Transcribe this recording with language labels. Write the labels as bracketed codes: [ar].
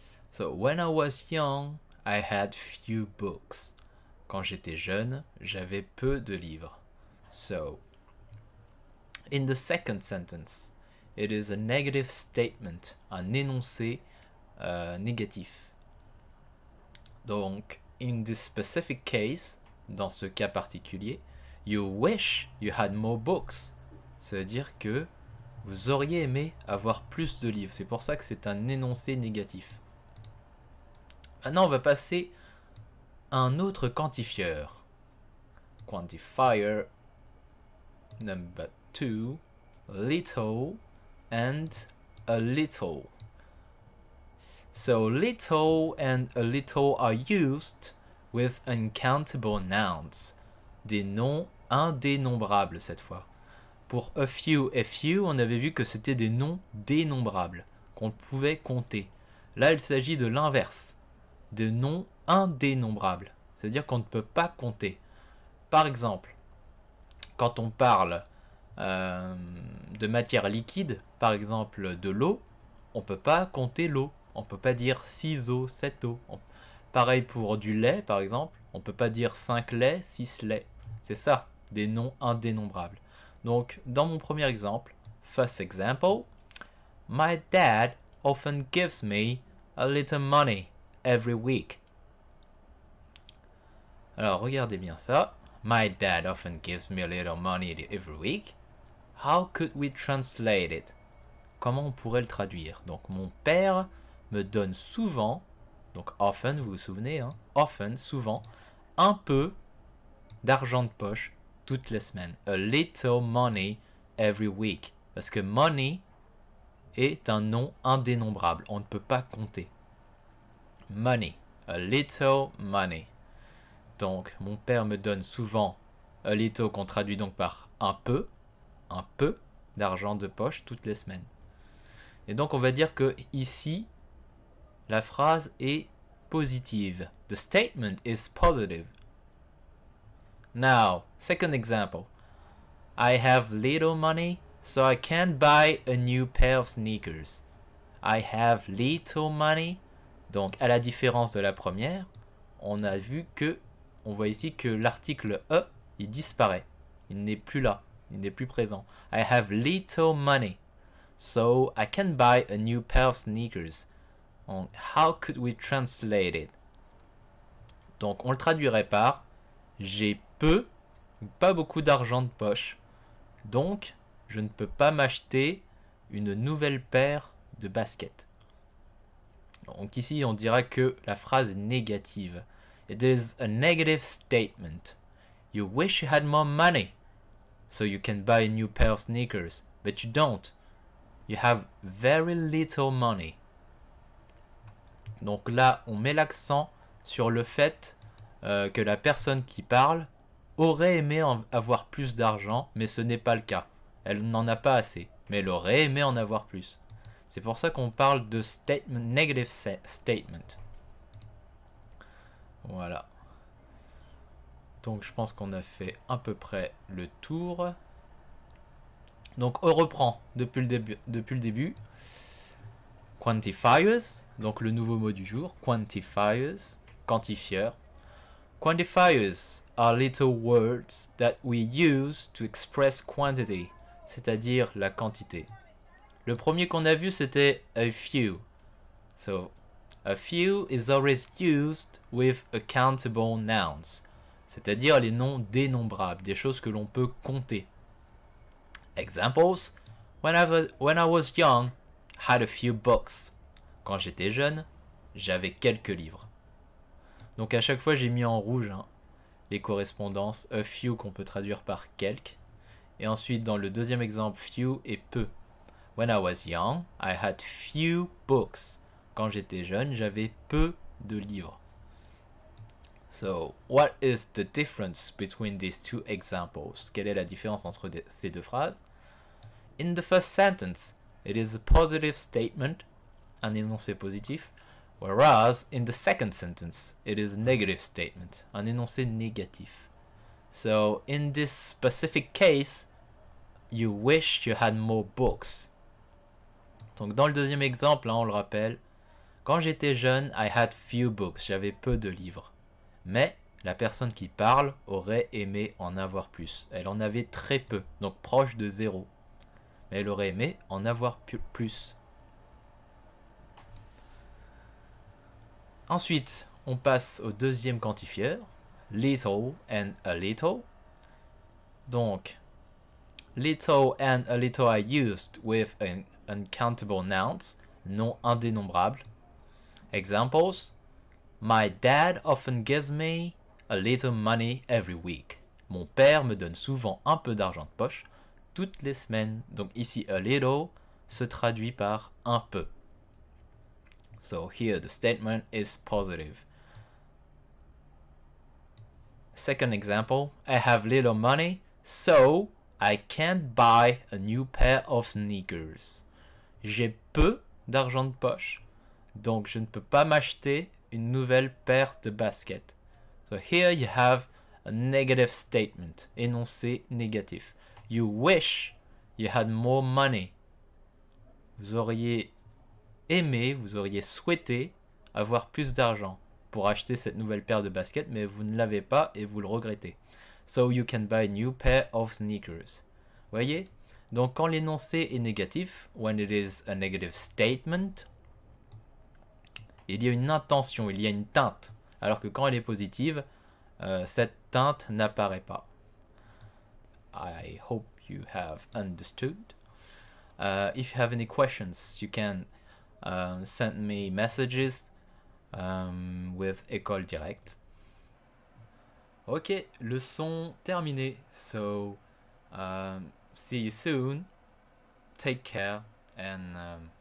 [en] So, when I was young, I had few books. [fr] Quand j'étais jeune, j'avais peu de livres. [en] So, in the second sentence, it is a negative statement, [fr] un énoncé négatif. [en] Donc, in this specific case, [fr] dans ce cas particulier, [en] you wish you had more books. [fr] Ça veut dire que vous auriez aimé avoir plus de livres. C'est pour ça que c'est un énoncé négatif. Maintenant, on va passer à un autre quantifieur. [en] Quantifier number 2, little and a little. So little and a little are used with uncountable nouns. [fr] Des noms indénombrables cette fois. Pour a few et few, on avait vu que c'était des noms dénombrables, qu'on pouvait compter. Là, il s'agit de l'inverse, de noms indénombrables. C'est-à-dire qu'on ne peut pas compter. Par exemple, quand on parle de matière liquide, par exemple de l'eau, on ne peut pas compter l'eau. On ne peut pas dire 6 eaux, 7 eaux. Pareil pour du lait, par exemple. On ne peut pas dire 5 laits, 6 laits. C'est ça, des noms indénombrables. Donc, dans mon premier exemple, [en] first example, my dad often gives me a little money every week. [fr] Alors, regardez bien ça. [en] My dad often gives me a little money every week. How could we translate it? [fr] Comment on pourrait le traduire? Donc, mon père me donne souvent, donc often, vous vous souvenez, hein, often, souvent, un peu d'argent de poche toutes les semaines. [en] A little money every week. [fr] Parce que money est un nom indénombrable. On ne peut pas compter. Money. [en] A little money. [fr] Donc, mon père me donne souvent a little qu'on traduit donc par un peu d'argent de poche toutes les semaines. Et donc, on va dire que ici, la phrase est positive. [en] The statement is positive. Now, second example. I have little money, so I can't buy a new pair of sneakers. I have little money. [fr] Donc, à la différence de la première, on a vu que, on voit ici que l'article E, il disparaît. Il n'est plus là. Il n'est plus présent. [en] I have little money, so I can't buy a new pair of sneakers. Donc, how could we translate it? [fr] Donc, on le traduirait par j'ai peu, pas beaucoup d'argent de poche. Donc, je ne peux pas m'acheter une nouvelle paire de baskets. Donc ici, on dira que la phrase est négative. [en] It is a negative statement. You wish you had more money, so you can buy a new pair of sneakers, but you don't. You have very little money. [fr] Donc là, on met l'accent sur le fait que la personne qui parle aurait aimé avoir plus d'argent, mais ce n'est pas le cas. Elle n'en a pas assez, mais elle aurait aimé en avoir plus. C'est pour ça qu'on parle de statement, negative statement. Voilà. Donc je pense qu'on a fait à peu près le tour. Donc on reprend depuis le début. Quantifiers, donc le nouveau mot du jour. [en] Quantifiers, quantifieur. Quantifiers are little words that we use to express quantity, [fr] c'est-à-dire la quantité. Le premier qu'on a vu, c'était [en] a few. So, a few is always used with accountable nouns, [fr] c'est-à-dire les noms dénombrables, des choses que l'on peut compter. [en] Examples: when I was young, I had a few books. [fr] Quand j'étais jeune, j'avais quelques livres. Donc à chaque fois, j'ai mis en rouge les correspondances. A few qu'on peut traduire par quelques. Et ensuite, dans le deuxième exemple, few et peu. [en] When I was young, I had few books. [fr] Quand j'étais jeune, j'avais peu de livres. [en] So, what is the difference between these two examples? [fr] Quelle est la différence entre ces deux phrases? [en] In the first sentence, it is a positive statement, [fr] un énoncé positif. [en] Whereas, in the second sentence, it is a negative statement, [fr] un énoncé négatif. [en] So, in this specific case, you wish you had more books. [fr] Donc, dans le deuxième exemple, on le rappelle, quand j'étais jeune, [en] I had few books, [fr] j'avais peu de livres. Mais la personne qui parle aurait aimé en avoir plus. Elle en avait très peu, donc proche de 0. Mais elle aurait aimé en avoir plus. Ensuite, On passe au deuxième quantifieur, little and a little. [en] Donc, little and a little are used with an uncountable nouns, [fr] non indénombrables. [en] Examples: My dad often gives me a little money every week. [fr] Mon père me donne souvent un peu d'argent de poche toutes les semaines. Donc ici, a little se traduit par un peu. [en] So here the statement is positive. Second example, I have little money, so I can't buy a new pair of sneakers. [fr] J'ai peu d'argent de poche, donc je ne peux pas m'acheter une nouvelle paire de baskets. [en] So here you have a negative statement, [fr] énoncé négatif. [en] You wish you had more money. [fr] Vous auriez aimé, vous auriez souhaité avoir plus d'argent pour acheter cette nouvelle paire de baskets, mais vous ne l'avez pas et vous le regrettez. [en] So you can buy a new pair of sneakers. [fr] Voyez? Donc quand l'énoncé est négatif, [en] when it is a negative statement, [fr] il y a une intention, il y a une teinte. Alors que quand elle est positive, cette teinte n'apparaît pas. [en] I hope you have understood. If you have any questions, you can send me messages with École Directe. Ok, [fr] leçon terminée. [en] So, see you soon. Take care and